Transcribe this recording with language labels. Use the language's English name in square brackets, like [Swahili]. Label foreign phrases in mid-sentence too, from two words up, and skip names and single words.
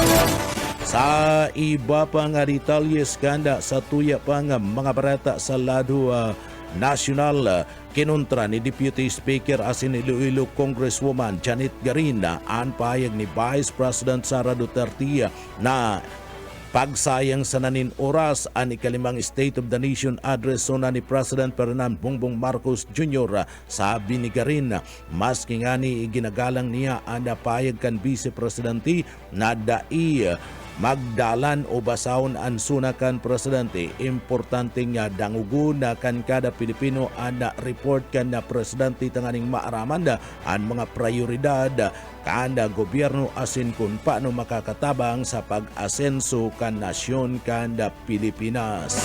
[Bikol] Sa iba pang detalyes kanda sa tuya pang mga barata sa lado nasyonal, kinontra ni Deputy Speaker asin Iloilo Congresswoman Janet Garina ang payag ni Vice President Sara Duterte na pagsayang sa nanin oras ang ikalimang State of the Nation address so ni President Ferdinand Bongbong Marcos Jr. Sabi ni Garin, maski nga ni ginagalang niya ang napayag kan Vice Presidente na dai magdalan o basahon ang sunakan presidente. Importante nga dangugo na kan kada Pilipino ang report kan na presidente tanganing maaraman ang mga prioridad kada gobyerno asin kung paano makakatabang sa pag-asenso kan nasyon kada Pilipinas.